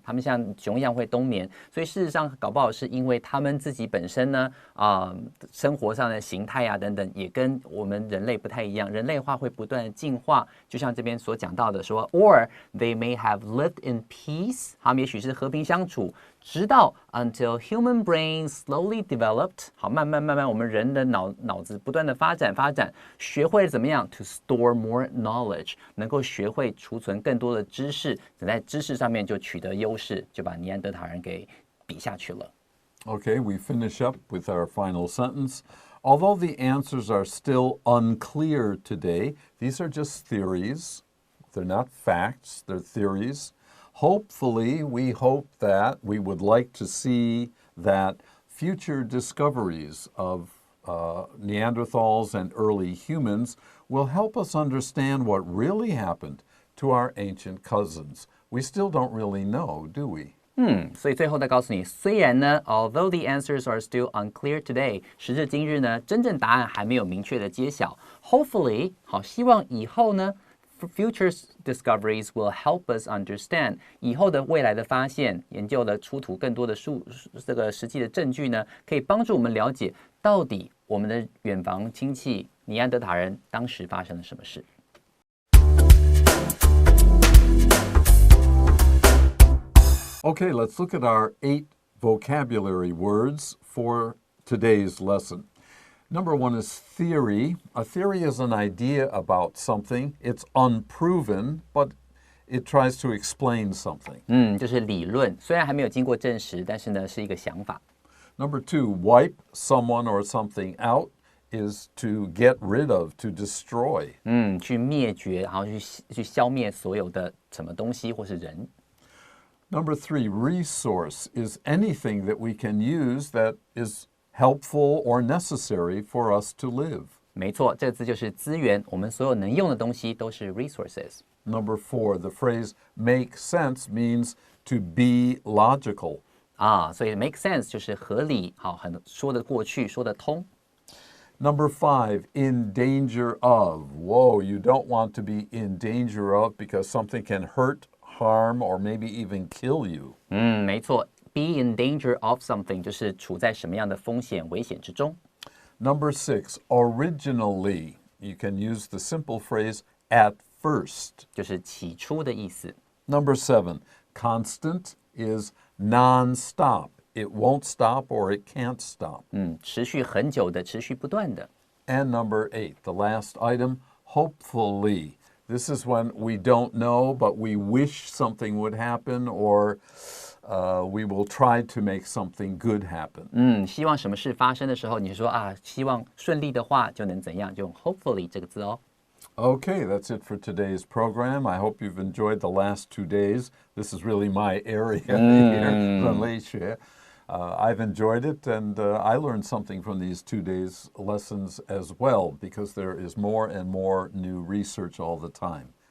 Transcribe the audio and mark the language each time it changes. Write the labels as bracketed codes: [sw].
[zh] 他们像熊一样会冬眠，所以事实上搞不好是因为他们自己本身呢，生活上的形态啊等等，也跟我们人类不太一样。人类的话会不断的进化，就像这边所讲到的说 ， [en] or they may have lived in peace， [zh] 他们也许是和平相处，直到 [en] until human brains slowly developed， [zh] 好，慢慢，我们人的脑子不断的发展，学会了怎么样 [en] to store more knowledge， [zh] 能够学会储存更多的知识，在知识上面就取得优势，就把尼安德塔人给比下去了。 [en] Okay, we finish up with our final sentence. Although the answers are still unclear today, these are just theories. They're not facts, they're theories. Hopefully, we hope that we would like to see that future discoveries of Neanderthals and early humans will help us understand what really happened to our ancient cousins. We still don't really know, do we? [zh] 所以最后再告诉你，虽然呢 ， [en] although the answers are still unclear today， [zh] 时至今日呢，真正答案还没有明确的揭晓。 Hopefully， 好，希望以后呢 ， [en] future discoveries will help us understand， [zh] 以后的未来的发现，研究的出土更多的这个实际的证据呢，可以帮助我们了解到底我们的远房亲戚尼安德塔人当时发生了什么事。 [en] Okay, let's look at our 8 vocabulary words for today's lesson. Number 1 is theory. A theory is an idea about something. It's unproven, but it tries to explain something. [zh] 就是理论，虽然还没有经过证实，但是呢是一个想法。 [en] Number 2, wipe someone or something out is to get rid of, to destroy. [zh] 去灭绝，然后去消灭所有的什么东西或是人。 [en] Number 3, resource is anything that we can use that is helpful or necessary for us to live. [zh] 没错，这个字就是资源，我们所有能用的东西都是 resources。 [en] Number 4, the phrase make sense means to be logical. [zh] 所以 make sense 就是合理，好，很说得过去，说得通。 [en] Number 5, in danger of. Whoa, you don't want to be in danger of because something can hurt, harm, or maybe even kill you. [zh] 没错 ， [en] be in danger of something [zh] 就是处在什么样的风险、危险之中。 [en] Number 6, originally. You can use the simple phrase at first. [zh] 就是起初的意思。 [en] Number 7, constant is non-stop. It won't stop or it can't stop. [zh] 持续很久的，持续不断的。 [en] And number 8, the last item, hopefully. This is when we don't know, but we wish something would happen or we will try to make something good happen. [zh] 希望什么事发生的时候，你说希望顺利的话就能怎样，就用 hopefully 这个字哦。 [en] Okay, that's it for today's program. I hope you've enjoyed the last 2 days. This is really my area here, [zh] 人类学. [en] I've enjoyed it, and I learned something from these 2 days' lessons as well, because there is more and more new research all the time.